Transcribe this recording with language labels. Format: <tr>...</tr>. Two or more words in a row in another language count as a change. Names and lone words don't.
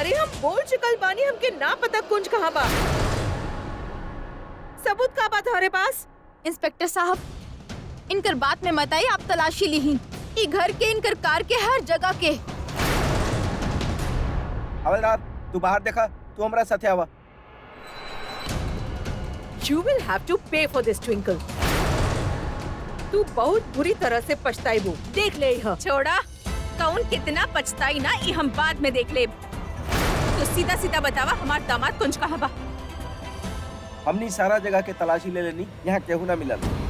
<bho>अरे हम बोल चुकल बानी, हमके ना पता कुंज कहाँ बा। सबूत का बा तुम्हारे पास? इंस्पेक्टर साहब, इनकर बात में मत आई, आप तलाशी ली ही ई घर के, इनकर कार के, हर जगह के। हवलदार, तू बाहर देखा, तू हमरा साथे आवा।</bho> <en>You will have to pay for this, Twinkle.</en> <bho>तू बहुत बुरी तरह से पछताएबू, देख ले यह। छोड़ा, कौन कितना पछताई ना ये हम बाद में देख ले। तो सीधा सीधा बतावा हमार दामाद कुंज कहाँ बा। हमनी सारा जगह के तलाशी ले लेनी, यहाँ केहू ना मिलल।</bho>